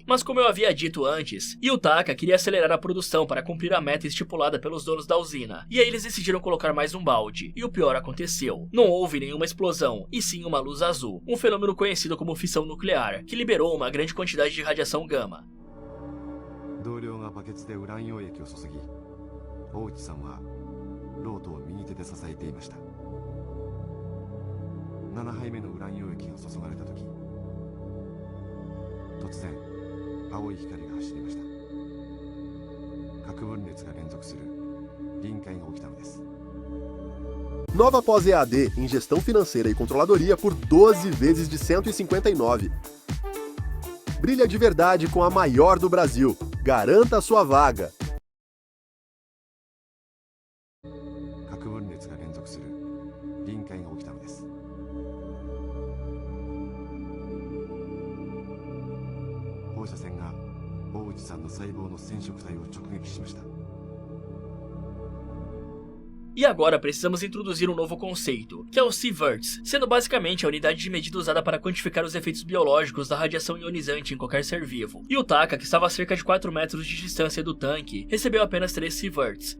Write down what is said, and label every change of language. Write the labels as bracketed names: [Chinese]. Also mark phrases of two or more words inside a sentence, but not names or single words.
[Portuguese] Mas como eu havia dito antes, Yutaka queria acelerar a produção para cumprir a meta estipulada pelos donos da usina, e aí eles decidiram colocar mais um balde, e o pior aconteceu. Não houve nenhuma explosão, e sim uma luz azul, um fenômeno conhecido como fissão nuclear, que liberou uma grande quantidade de radiação gama. [Japanese] 同僚がバケツでウラン溶液を注ぎ、大内さんはロートを右手で支えていました。7杯目のウラン溶液が注がれた時、突然青い光が走りました。核分裂が連続する臨界が起きたのです。 [Portuguese] Nova pós EAD em Gestão Financeira e Controladoria por 12 vezes de 159. Brilha de verdade com a maior do Brasil. Garanta a sua vaga. [Japanese] 核分裂が連続する臨界が起きたのです。放射線が大内さんの細胞の染色体を直撃しました。 [Portuguese] E agora precisamos introduzir um novo conceito, que é o Sieverts, sendo basicamente a unidade de medida usada para quantificar os efeitos biológicos da radiação ionizante em qualquer ser vivo. Yutaka, que estava a cerca de 4 metros de distância do tanque, recebeu apenas 3 Sieverts.